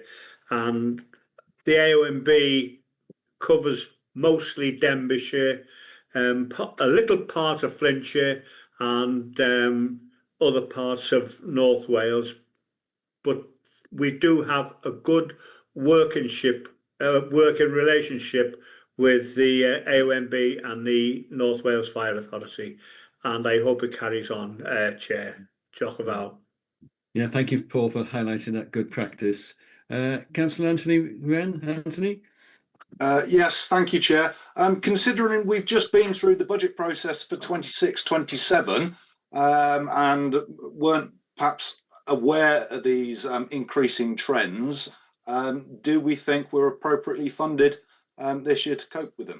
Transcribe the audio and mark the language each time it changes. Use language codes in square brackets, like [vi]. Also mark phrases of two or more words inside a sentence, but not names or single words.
[en] and the AONB covers mostly Denbighshire, a little part of Flintshire, and other parts of North Wales, but we do have a good working relationship with the AONB and the North Wales Fire Authority, and I hope it carries on, Chair. [cy] Diolch yn fawr. [en] Yeah, thank you, Paul, for highlighting that good practice. Councillor Anthony Wren. Anthony? Yes, thank you, Chair. Considering we've just been through the budget process for 26-27 and weren't perhaps aware of these increasing trends, do we think we're appropriately funded this year to cope with them?